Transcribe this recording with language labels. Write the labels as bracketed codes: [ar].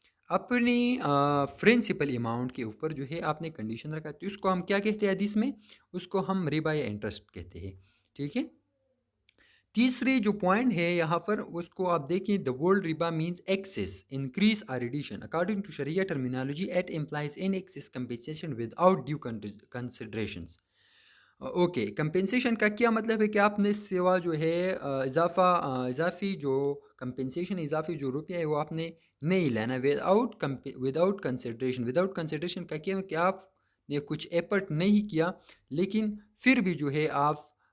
[ur] اپنی principal amount کے اوپر جو ہے آپ نے کنڈیشن رکھا، تو اس کو ہم کیا کہتے ہیں حدیث میں؟ اس کو ہم ربا یا انٹرسٹ کہتے ہیں، ٹھیک ہے۔ تیسری جو پوائنٹ ہے یہاں پر اس کو آپ دیکھیں، [en] the word riba means excess, increase or addition. According to Sharia terminology, it implies in excess compensation without due considerations. [ur] Okay, compensation کا کیا مطلب ہے کہ آپ نے سوا جو ہے اضافی جو کمپنسیشن، اضافی جو روپیہ ہے وہ آپ نے نہیں لینا وداؤٹ کنسیڈریشن کا کیا ہے کہ آپ نے کچھ ایفرٹ نہیں کیا، لیکن پھر بھی جو ہے آپ